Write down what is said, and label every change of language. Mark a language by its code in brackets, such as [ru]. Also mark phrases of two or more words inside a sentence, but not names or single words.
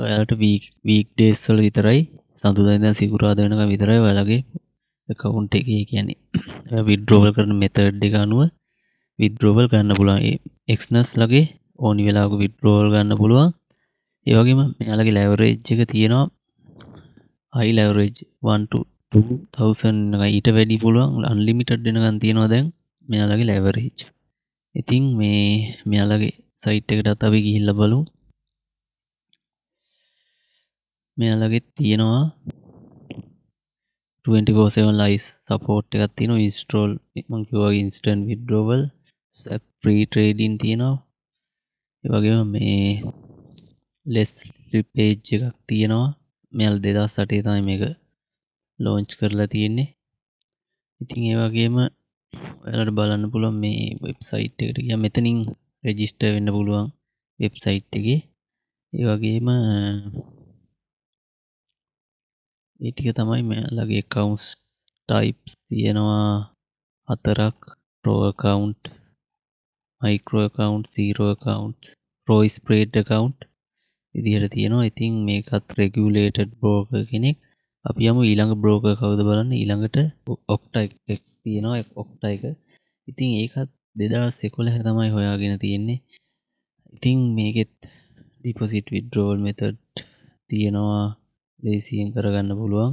[si] ඔයාලට weekdays වල විතරයි සඳුදා ඉඳන් සිකුරාදා වෙනකම් විතරයි ඔයාලගේ account එකේ කියන්නේ withdrawal කරන method එක අනුව withdrawal ගන්න පුළුවන්. ඒ Exness ලගේ ඕනි වෙලාවක withdrawal ගන්න පුළුවන්. ඒ වගේම මෙයාලගේ leverage එක තියෙනවා [en] high leverage 1 to 2000 [si] ඊට වැඩි පුළුවන් unlimited වෙනකන් තියෙනවා දැන් මෙයාලගේ leverage. ඉතින් මෙයාලගේ site එකටත් අපි ගිහිල්ලා බලමු. මෙයාලගේ තියෙනවා [en] 24/7 live support [si] එකක් තියෙනවා. install මම කිව්වා [en] instant withdrawal, free trading [si] තියෙනවා. ඒ වගේම මේ [en] less slippage [si] එකක් තියෙනවා. මෙයාලා 2008 තමයි මේක launch කරලා තියෙන්නේ. ඉතින් ඒ වගේම ඔයාලට බලන්න පුළුවන් මේ website එකට ගියාම මෙතනින් register වෙන්න පුළුවන් website එකේ. ඒ වගේම ඒ ටික තමයි මෙයාලගේ [en] accounts types [si] තියෙනවා 4ක්. [en] pro account, micro account, zero account, pro spread account [si] විදිහට තියෙනවා. ඉතින් මේකත් [en] regulated broker [si] කෙනෙක්. අපි යමු ඊළඟ බ්‍රෝකර් කවුද බලන්න. ඊළඟට ඔක්ටා එක තියෙනවා. ඔක්ටා එක. ඉතින් ඒකත් 2011 තමයි හොයාගෙන තියෙන්නේ. ඉතින් මේකෙත් [en] deposit withdrawal method [si] තියෙනවා. ලේසියෙන් කරගන්න පුළුවන්.